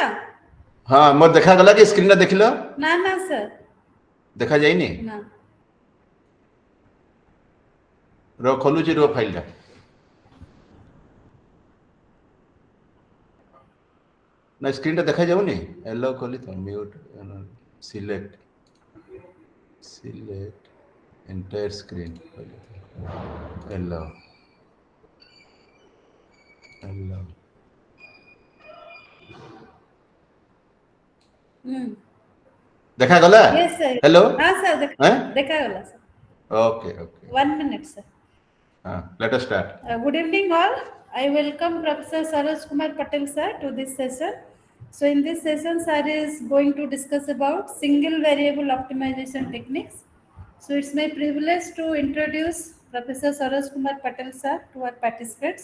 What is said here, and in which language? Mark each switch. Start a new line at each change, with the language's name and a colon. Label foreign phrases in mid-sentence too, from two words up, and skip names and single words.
Odia: ହଁ ମୋର ଦେଖା ଗଲା କି ସ୍କ୍ରିନ୍ ଟା ଦେଖିଲ? ନା ନା sir. ଦେଖା ଯାଇନି? ना. ର ଖୋଲୁଛି ର ଫାଇଲ ଟା। ନା ସ୍କ୍ରିନ୍ ଟା ଦେଖା ଯାଉନି? ଏଲୋ ଖୋଲି ତ
English: mute select entire screen
Odia: ଏଲୋ ଏଲୋ ଦେଖା ଗଲା?
English: Yes, sir. हेलो?
Odia: हाँ sir, हैं? ଦେଖା ଗଲା sir.
English: okay okay 1 minute sir. हां let us start. Good evening all. I welcome Professor Saroj Kumar Patel sir to this session. So in this session, sir is going to discuss about single variable optimization techniques. So it's my privilege to introduce Professor Saroj Kumar Patel sir to our participants.